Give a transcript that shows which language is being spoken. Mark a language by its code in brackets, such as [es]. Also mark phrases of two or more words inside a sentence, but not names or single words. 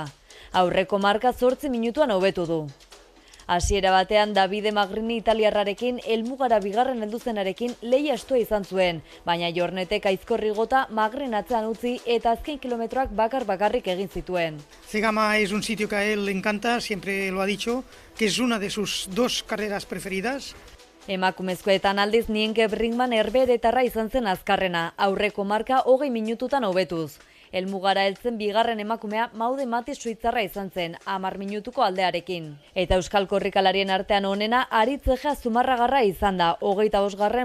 [eu] Aurreko marka 8 minutuan hobetu du. Hasiera batean Davide Magrini italiarrarekin helmugara bigarren helduzenarekin lehia estua izan zuen, baina Jornetek Aizkorri gota Magrin atzean utzi eta azken kilometroak bakarrik egin zituen. [es] Zegama es un sitio que a él le encanta, siempre lo ha dicho, que es una de sus 2 carreras preferidas. [eu] Emakumezkoetan aldiz Nienke Brinkman herberetarra izan zen azkarrena, aurreko marka 20 minututan hobetuz. Helmugara heltzen bigarren emakumea Maude Mati suitzarra izan zen, 10 minutuko aldearekin. Eta euskal korrikalarien artean onena Aritzegea Zumarragarra izan da, 25.